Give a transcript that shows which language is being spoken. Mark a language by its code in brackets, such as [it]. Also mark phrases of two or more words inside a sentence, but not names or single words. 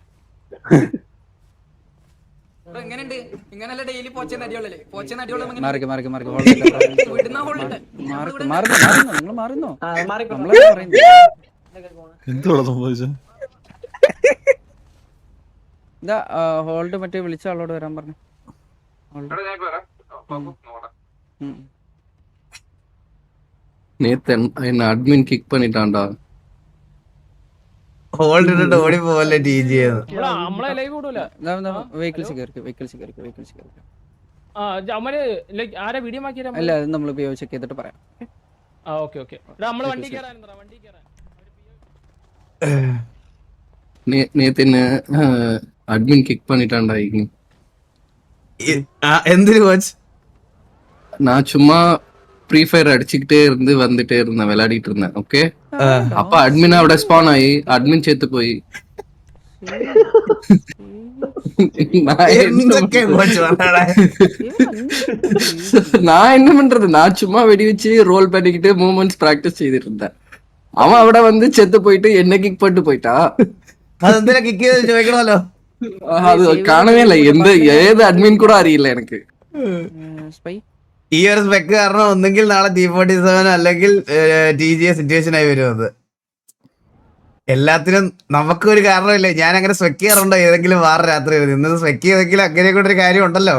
[ml] എന്തുവാ സംഭവിച്ചത്? ഹോൾഡ് മറ്റേ വിളിച്ച ആളോട് വരാൻ പറഞ്ഞു. [ta] என்ன அட்மின் கிக் பண்ணிட்டான்டா. [ml] ഹോൾഡ് ഇട്ടിട്ട് ഓടി പോവല്ലേ TJ. അല്ല അത് നമ്മൾ ചെക്ക് ചെയ്തിട്ട് പറയാം. [ta] நேத்து என்ன அட்மின் கிக் பண்ணிட்டான்டா. [ml] എന്തിനു കോച്ച്? [ta] நான் சும்மா ஃப்ரீ ஃபயர் அடிச்சுக்கிட்டே இருந்து வந்துட்டே இருந்தேன், விளையாடிட்டு இருந்தேன். ஓகே அப்ப அட்மின் അവിടെ ஸ்பான் ஆகி அட்மின் செத்து போய் நான் என்ன பண்றது, நான் சும்மா வெடி வச்சு ரோல் பண்ணிக்கிட்டு மூவ்மெண்ட்ஸ் பிராக்டிஸ் செய்துட்டு இருந்தேன். அவன் അവിടെ வந்து செத்து போயிட்டு என்ன கிக் பண்ணிட்டு போயிட்டா. [ml] അതെന്തിനാ കിക്ക് ചെയ്ത് ചോദിക്കണമല്ലോ. அது കാണവേ ഇല്ല, ഏത് അഡ്മിൻ കൂടെ അറിയില്ല എനിക്ക്. ഈ ഒരു സ്പെക്ക് കാരണം ഒന്നെങ്കിൽ നാളെ T47 അല്ലെങ്കിൽ TG സിറ്റുവേഷൻ ആയി വരും. അത് എല്ലാത്തിനും നമുക്ക് ഒരു കാരണമില്ലേ. ഞാൻ അങ്ങനെ സ്വെക്ക് ചെയ്യാറുണ്ടോ ഏതെങ്കിലും വാറ് രാത്രി ഇന്നത് സ്വെക്ക് ചെയ്തെങ്കിലും അങ്ങനെ കൊണ്ടൊരു കാര്യം ഉണ്ടല്ലോ.